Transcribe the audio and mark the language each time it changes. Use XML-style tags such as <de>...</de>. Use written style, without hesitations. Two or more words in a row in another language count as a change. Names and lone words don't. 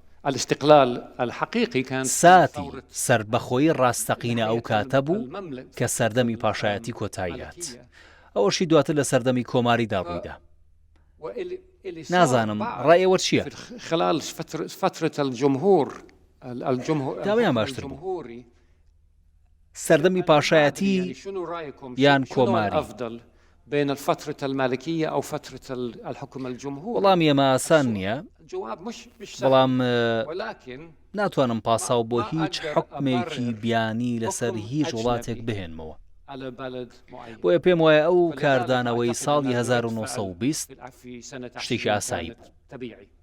<ckb>ساتی سەربەخۆیی ڕاستەقینە ئەو کاتە بوو کە سەردەمی پاشایەتی کۆتاییات ئەوەشی دواتر لە سەردەمی کۆماریدا ڕوویدا نازانم ڕایەوە چییە داوایان باشتر بوو سەردەمی پاشایەتی یان کۆماری</ckb> <ar>بين الفترة المالكية أو فترة الحكم الجمهوري</ar> <ckb>وەڵامی ئەمە ئاسان نییە بەڵام ناتوانم پاساو بۆ هیچ حکمێکی بیانی لەسەر هیچ وڵاتێک بهێنمەوە بۆیە پێم وایە ئەو کاردانەوەی ساڵی 1920 شتێکی ئاسایی بوو</ckb>